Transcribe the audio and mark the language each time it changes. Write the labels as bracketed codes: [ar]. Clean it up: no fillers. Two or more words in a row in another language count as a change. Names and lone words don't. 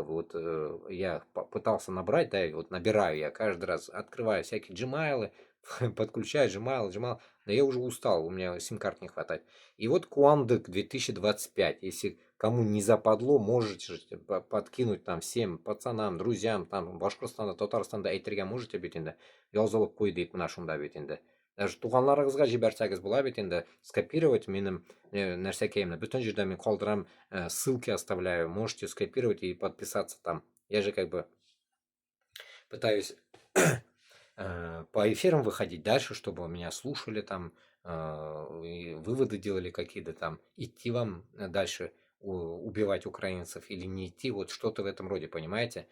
[ru] Вот я пытался набрать, да, и вот набираю я каждый раз, открываю всякие Gmail, подключаю Gmail, да я уже устал, у меня сим-карт не хватает. И вот Куандык 2025, если кому не западло, можете же подкинуть там всем пацанам, друзьям, там [tt] Башкортстанда, Татарстанда әйтергә [ru] можете [tt] бит инде. Язылып куй дип менә шунда бит инде. Даже туганнарыгызга җибәрсәгез була бит инде. Скопировать минем нәрсәкәемне. Бөтен җирдә мин калдырам, [ru] ссылки оставляю. Можете скопировать и подписаться там. Я же как бы пытаюсь по эфирам выходить дальше, чтобы меня слушали там, и выводы делали какие-то там. Идти вам дальше убивать украинцев или не идти, вот что-то в этом роде, понимаете?